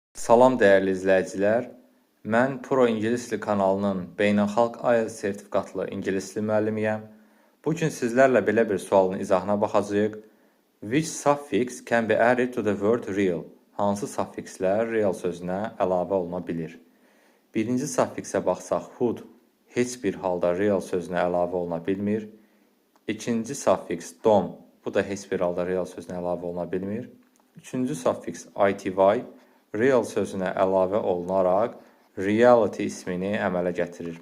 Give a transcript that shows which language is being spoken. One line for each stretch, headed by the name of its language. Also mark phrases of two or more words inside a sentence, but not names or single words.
Azerbaijani: Salam dəyərli izləyicilər. Mən Pro İngilis Dili kanalının beynəlxalq IELTS sertifikatlı ingilis dili müəllimiyəm. Bu gün sizlərlə belə bir sualın izahına baxacağıq.
English: Which suffix can be added to the word real?
Azerbaijani: Hansı suffikslər real sözünə əlavə oluna bilir? Birinci suffiksə baxsaq, would heç bir halda real sözünə əlavə oluna bilmir. İkinci suffiks dom, bu da heç bir halda real sözünə əlavə oluna bilmir. Üçüncü suffiks ity, real sözünə əlavə olunaraq reality ismini əmələ gətirir.